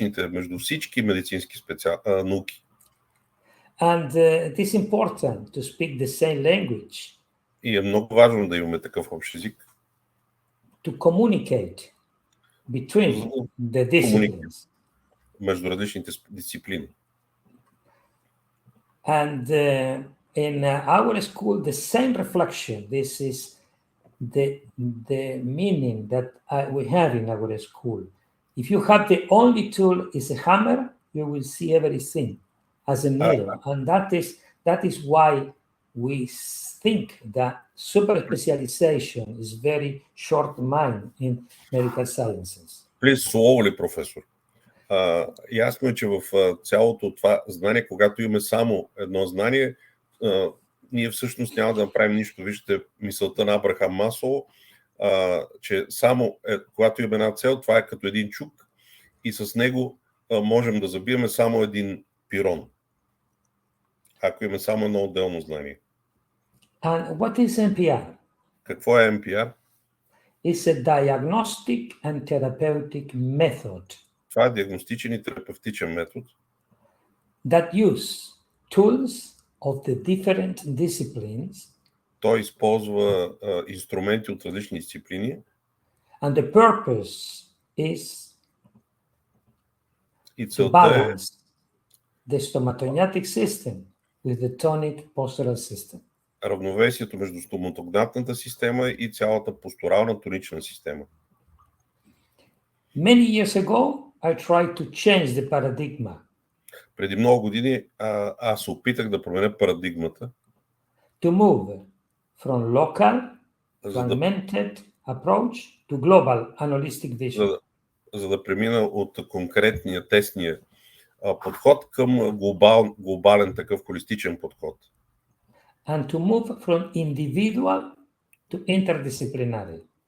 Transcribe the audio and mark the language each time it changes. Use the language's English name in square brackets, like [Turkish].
[Bulgarian] Между всички медицински науки. [English] And it is important to speak the same language. [Bulgarian] И е много важно да имаме такъв общ език. [English] To communicate between the disciplines. [Bulgarian] Между различните дисциплини. [English] And in our school, the same reflection. This is the meaning that we have in our school. If you have the only tool is a hammer, you will see everything as a nail. And that is why we think that super specialization is very short mind in medical sciences. Please slowly, професор. [Bulgarian] Ясно е, че в цялото това знание, когато имаме само едно знание, ние всъщност няма да направим нищо. Вижте мисълта на Абрахам Маслоу, че само когато имаме една цел, това е като един чук и с него можем да забиеме само един пирон, ако имаме само едно отделно знание. [English] And what is M.P.R? [Bulgarian] Какво е M.P.R? [English] It's a diagnostic and therapeutic method. [Bulgarian] Това е диагностичен и терапевтичен метод, [English] that use tools of the different disciplines. [Bulgarian] Той използва инструменти от различни дисциплини. [English] And the purpose is to balance the stomatognatic system with the tonic postural system. [Bulgarian] Равновесието между стоматогнатната система и цялата постурална тонична система. [English] Many years ago, I tried to change the paradigm. [Bulgarian] Преди много години аз се опитах да променя парадигмата. [English] To move from local, fragmented approach to global and holistic vision. [Bulgarian] За да премина от конкретния, тесния подход към глобален такъв холистичен подход. [English] And to move from individual to interdisciplinary.